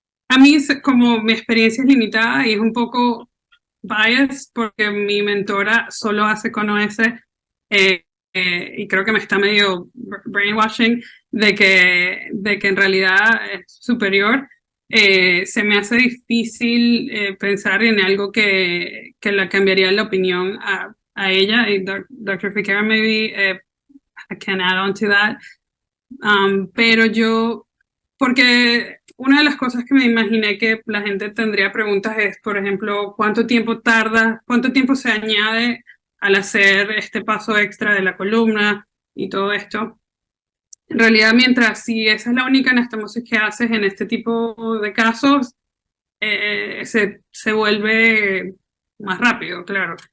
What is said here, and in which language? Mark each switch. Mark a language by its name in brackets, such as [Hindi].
[Spanish] A mí, como mi experiencia es limitada y es un poco bias porque mi mentora solo hace con OS, y creo que me está medio brainwashing de que en realidad es superior. Se me hace difícil pensar en algo que la cambiaría la opinión a ella. Y Dr. [English] Fiquera, maybe I can add on to that. [Spanish] Pero yo, porque una de las cosas que me imaginé que la gente tendría preguntas es, por ejemplo, ¿cuánto tiempo tarda, cuánto tiempo se añade al hacer este paso extra de la columna y todo esto? En realidad, mientras si esa es la única anastomosis que haces en este tipo de casos, se vuelve más rápido, claro.